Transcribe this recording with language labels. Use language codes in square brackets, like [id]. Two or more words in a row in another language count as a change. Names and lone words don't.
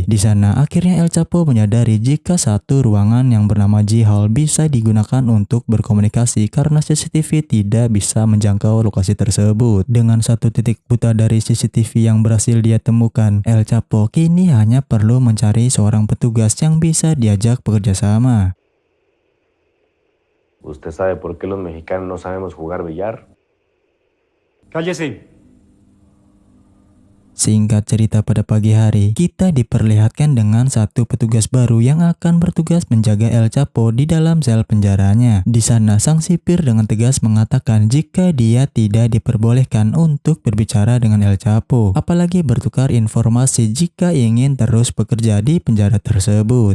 [id] Di sana akhirnya El Chapo menyadari jika satu ruangan yang bernama G Hall bisa digunakan untuk berkomunikasi karena CCTV tidak bisa menjangkau lokasi tersebut. Dengan satu titik buta dari CCTV yang berhasil dia temukan, El Chapo kini hanya perlu mencari seorang petugas yang bisa diajak bekerja sama. [es] ¿Usted sabe por qué los mexicanos no sabemos jugar billar? Cállese. [id] Singkat cerita, pada pagi hari, kita diperlihatkan dengan satu petugas baru yang akan bertugas menjaga El Chapo di dalam sel penjaranya. Di sana, sang sipir dengan tegas mengatakan jika dia tidak diperbolehkan untuk berbicara dengan El Chapo, apalagi bertukar informasi jika ingin terus bekerja di penjara tersebut.